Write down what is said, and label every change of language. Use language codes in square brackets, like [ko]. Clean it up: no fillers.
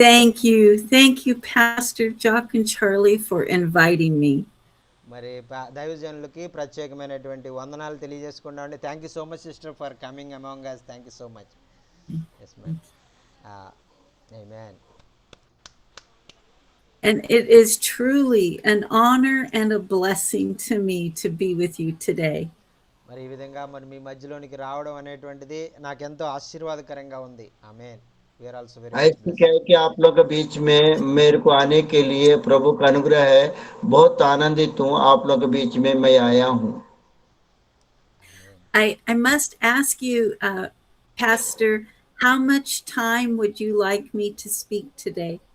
[en] Thank you, Pastor Jock and Charlie, for inviting me. [te] మరి దైవజనులకి ప్రత్యేకమైనటువంటి వందనాలు తెలియజేసుకున్నామండి. [en] Thank you so much sister for coming among us. Thank you so much. Yes ma'am. Amen. And it is truly an honor and a blessing to me to be with you today. [te] మరి ఈ విధంగా మరి మీ మధ్యలోనికి రావడం అనేటువంటిది నాకెంతో ఆశీర్వాదకరంగా ఉంది. [en] Amen. We are also very much [hi] ऐसे क्या है कि आप लोग के बीच में मेरे को आने के लिए प्रभु का अनुग्रह है। बहुत आनंदित हूँ आप लोग के बीच में मैं आया हूँ। [en] I must ask you, Pastor, how much time would you like me to speak today?